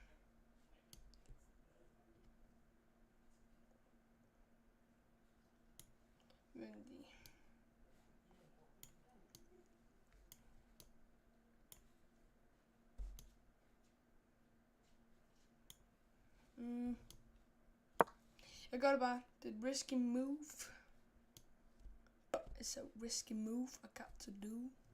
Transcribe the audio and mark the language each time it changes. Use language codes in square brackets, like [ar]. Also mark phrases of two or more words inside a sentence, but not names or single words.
[da] Venlig. Jeg gør det bare. Det er et [en] risky move. It's a risky move I got to do.